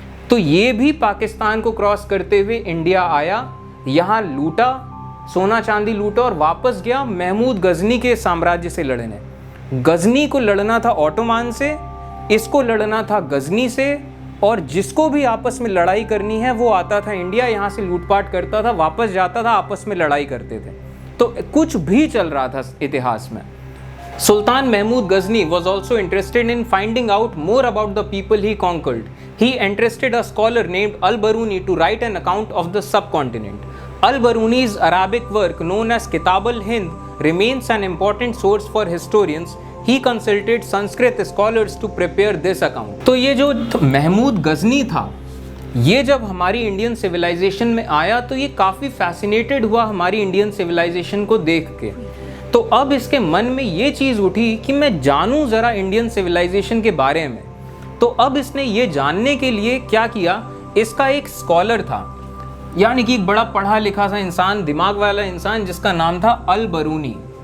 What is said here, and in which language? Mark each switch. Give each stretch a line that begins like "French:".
Hindi: तो ये भी पाकिस्तान को क्रॉस करते हुए इंडिया आया, यहाँ लूटा, सोना चांदी लूटा और वापस गया महमूद गजनी के साम्राज्य से लड़ने। गजनी को लड़ना था ऑटोमान से, इसको लड़ना था गजनी से, और जिसको भी आपस में लड़ाई करनी है वो आता था इंडिया, यहाँ से लूटपाट करता था, वापस जाता था, आपस में लड़ाई करते थे। तो कुछ भी चल रहा था इतिहास में।
English: Sultan Mahmud Ghazni was also interested in finding out more about the people he conquered. He entrusted a scholar named Al-Baruni to write an account of the subcontinent. Al-Baruni's Arabic work known as Kitab al-Hind remains an important source for historians. He consulted Sanskrit scholars to prepare this account.
Hindi: तो ये जो महमूद गजनी था, ये जब हमारी Indian civilisation में आया तो ये काफ़ी फैसिनेटेड हुआ हमारी इंडियन सिविलाइजेशन को देख के। तो अब इसके मन में ये चीज़ उठी कि मैं जानूं ज़रा इंडियन सिविलाइजेशन के बारे में। तो अब इसने ये जानने के लिए क्या किया, इसका एक स्कॉलर था, यानी कि एक बड़ा पढ़ा लिखा सा इंसान, दिमाग वाला इंसान, जिसका नाम था अल बरूनी।